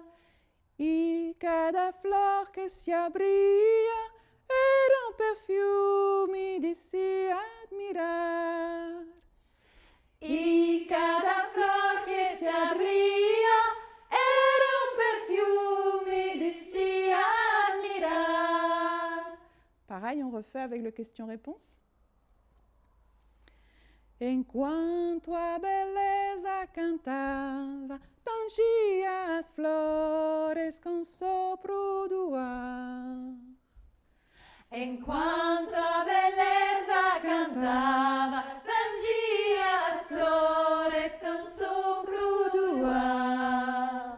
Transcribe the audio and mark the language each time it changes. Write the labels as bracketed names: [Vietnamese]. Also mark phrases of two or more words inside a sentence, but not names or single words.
[Portuguese] E cada flor que se abria era perfume de se admirar. E cada flor que se abria era perfume de se admirar. [French] Pareil, on refait avec le question-réponse. [Portuguese] Enquanto a beleza cantava, tangia as flores com sopro do ar. Enquanto a beleza cantava, tangia as flores com sopro do ar.